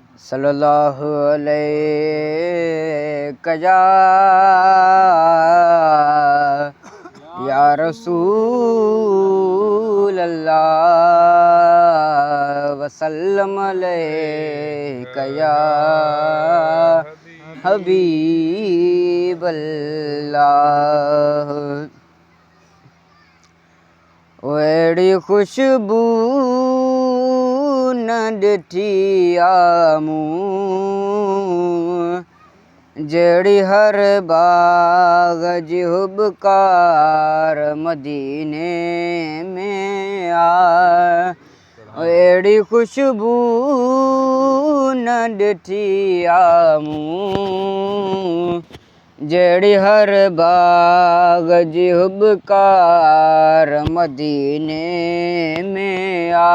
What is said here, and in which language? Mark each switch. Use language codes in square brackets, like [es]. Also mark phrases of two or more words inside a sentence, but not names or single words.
[ar] صلی اللہ علیہ یا، یا رسول اللہ، وسلم علیک یا حبیب اللہ۔ [sd] او اہڑی خوشبو نہ ڏٺي آ مون، جهڙي هر باغ جي هبڪار مديني ۾ آ۔ او اهڙي خوشبو نه ڏٺي آ مون، جهڙي هر باغ جي هبڪار مديني ۾ آ۔